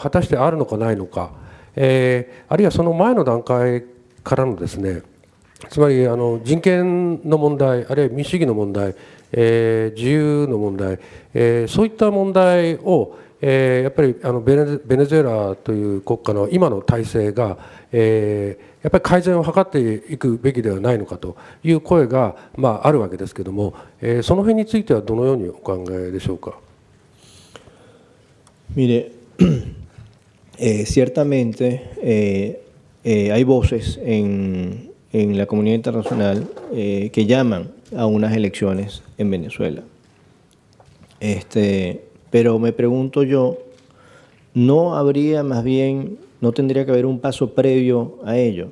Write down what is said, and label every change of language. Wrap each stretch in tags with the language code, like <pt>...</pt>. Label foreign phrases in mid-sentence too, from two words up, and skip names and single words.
<ja>果たしてあるのかないのか、あるいはその前の段階からのですね、つまり人権の問題、あるいは民主主義の問題、自由の問題、そういった問題をやっぱりベネズエラという国家の今の体制がやっぱり改善を図っていくべきではないのかという声があるわけですけれども、その辺についてはどのようにお考えでしょうか。</ja> <es>Mire, ciertamente hay voces en la comunidad internacional que llaman a unas elecciones en Venezuela. Pero me pregunto yo, ¿no habría más bien, no tendría que haber un paso previo a ello?</es>